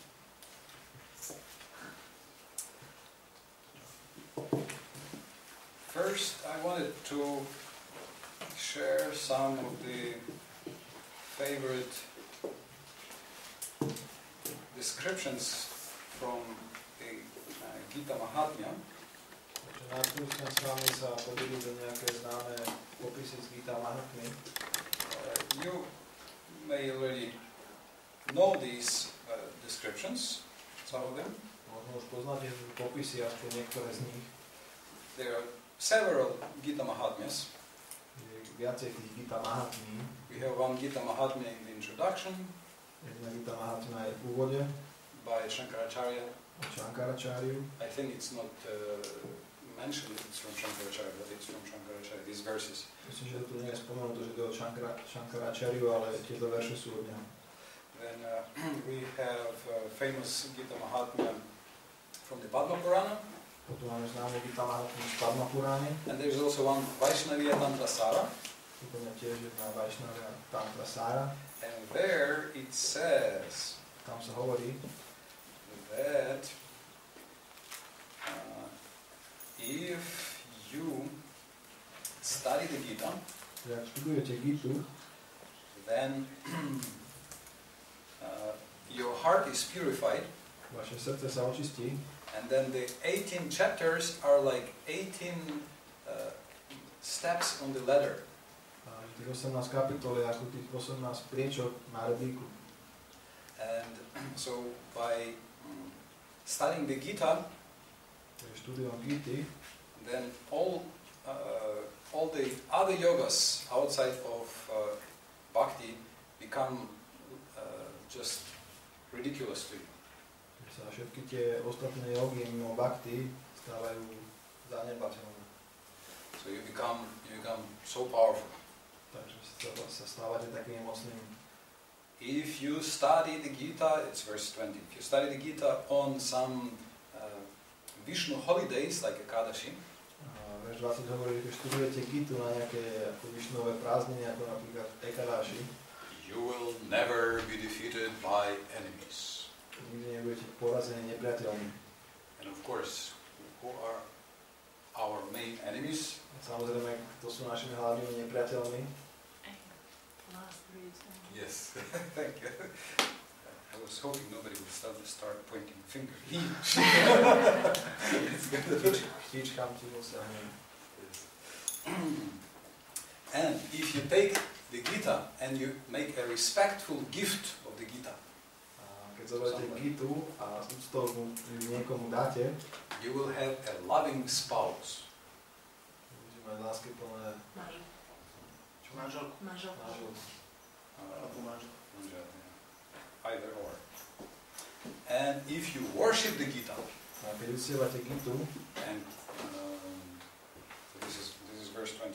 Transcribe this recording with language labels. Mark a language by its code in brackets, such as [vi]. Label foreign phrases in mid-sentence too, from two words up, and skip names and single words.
[en] First, I wanted to share some of the favorite descriptions from the Gita Mahatmya. [sk] Najprv chcem s vami sa podeliť o nejaké známe popisy z Gita Mahatmy. [en] You may already know these descriptions, some of them. [sk] Možno už poznáte popisy, aspoň niektoré z nich. [en] There are several Gita Mahatmyas. [sk] Je viacej tých Gita Mahatmy. [en] We have one Gita Mahatmya in the introduction. [sk] Jedna Gita Mahatmya je v úvode. [en] By Shankaracharya. [sk] Shankaracharyu. [en] I think it's not mentioned it's from Shankaracharya, but it's from Shankaracharya, these verses. [sk] Myslím, že tu nie je spomenuté, že to je od Shankaracharyu, ale tieto verše sú od neho. [en] Then we have famous Gita Mahatmya from the Padma Purana. [sk] Potom máme známu Gita Mahatmu z Padma Purány. [en] And there's also one Vaishnavya Tantra Sara. [sk] Úplne tiež jedna Vaishnavya Tantra Sara. [en] And there it says [sk] Tam sa hovorí, [en] that if you study the Gita, [sk] že ak študujete Gitu, [en] then your heart is purified, [sk] vaše srdce sa očistí, [en] and then the 18 chapters are like 18 steps on the ladder. [sk] a tých 18 kapitol je ako tých 18 priečok na rebríku. [en] And so by studying the Gita, [sk] Štúdiom Gity, [en] then all the other yogas outside of bhakti become just ridiculous to you. [sk] sa všetky tie ostatné jogy mimo bhakti stávajú zanedbateľné. [en] So you become so powerful. [sk] Takže sa stávate takým mocným. [en] If you study the Gita, it's verse 20. If you study the Gita on some Vishnu holidays like Ekadashi, [sk] Verš 20 hovorí, že keď študujete Gitu na nejaké ako Višnové prázdniny, ako napríklad Ekadashi, [en] you will never be defeated by enemies. [sk] nikdy nebudete porazení nepriateľmi. [en] And of course, who are our main enemies? [sk] Samozrejme, to sú našimi hlavnými nepriateľmi. [en] Yes, thank you. I was hoping nobody would start pointing finger. Chtíčkam ti dosiahnem. And if you take the Gita and you make a respectful gift of the Gita, [sk] Keď zoberiete Gitu a z úctou niekomu dáte, [en] you will have a loving spouse. [sk] budete mať lásky plné Manželku. manželstvo. [en] Either or. And if you worship the Gita, [sk] A keď uctievate Gitu, [en] and so this is verse 29.